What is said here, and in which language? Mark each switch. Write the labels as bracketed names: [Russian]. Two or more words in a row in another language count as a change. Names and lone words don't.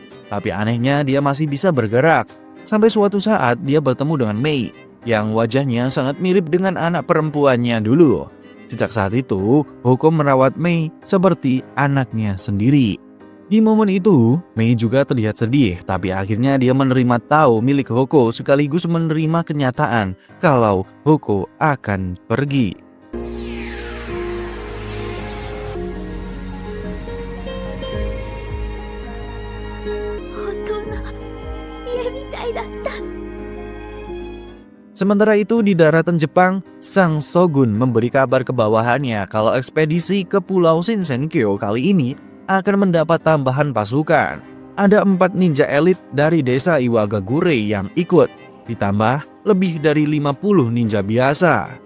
[Indonesian] Tapi anehnya dia masih bisa bergerak. Sampai suatu saat dia bertemu dengan Mei yang wajahnya sangat mirip dengan anak perempuannya dulu. Sejak saat itu, Hoko merawat Mei seperti anaknya sendiri. Di momen itu, Mei juga terlihat sedih, tapi akhirnya dia menerima Tao milik Hoko sekaligus menerima kenyataan kalau Hoko akan pergi. [Japanese] 本当の家みたいだった。 [Indonesian] Sementara itu di daratan Jepang, Sang Shogun memberi kabar ke bawahannya kalau ekspedisi ke Pulau Shinsenkyo kali ini akan mendapat tambahan pasukan. Ada 4 ninja elit dari desa Iwagakure yang ikut, ditambah lebih dari 50 ninja biasa.